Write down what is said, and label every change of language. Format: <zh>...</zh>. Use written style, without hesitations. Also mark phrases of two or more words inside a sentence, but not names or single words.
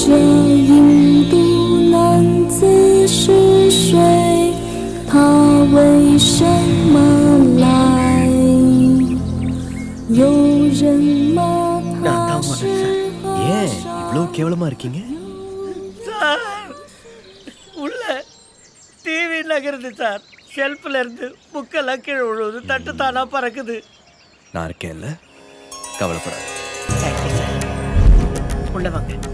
<zh>这印度男子是谁？他为什么来？有人骂他是和</zh> <ta>ஏன் இவ்வளவு கேவலமா இருக்கீங்க? சார் உள்ள டிவி நகருது சார். ஷெல்ஃபில் இருந்து புக்கெல்லாம் கீழே விழுவுது, தட்டு தானா பறக்குது. நான் இருக்கேன்ல, கவலைப்படாத. உள்ள வாங்க.</ta>